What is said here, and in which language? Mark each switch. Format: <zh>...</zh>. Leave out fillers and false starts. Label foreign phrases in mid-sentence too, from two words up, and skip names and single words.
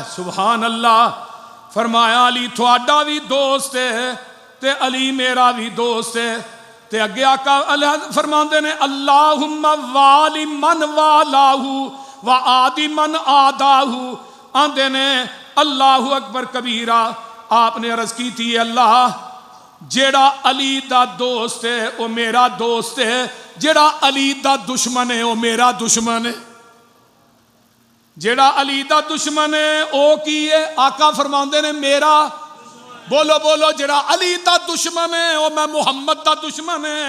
<ar>سبحان الله.</ar> <pa>فرمایا علی تھوڑا بھی دوست ہے تے علی میرا بھی دوست ہے. تے اگے آقا فرماتے نے</pa> <ar>اللهم وال من والاه وعاد من عاداه.</ar> <pa>آکھدے نے</pa> <ar>الله أكبر كبيرا.</ar> <pa>آپنے عرض کی تھی اللہ جیہڑا علی دا دوست ہے وہ میرا دوست ہے، جیہڑا علی دا دشمن ہے وہ میرا دشمن ہے. جیہڑا علی دا دشمن ہے وہ کی ہے? آقا فرماتے نے میرا بولو بولو جیہڑا علی دا دشمن ہے وہ میں محمد دا دشمن ہے.</pa>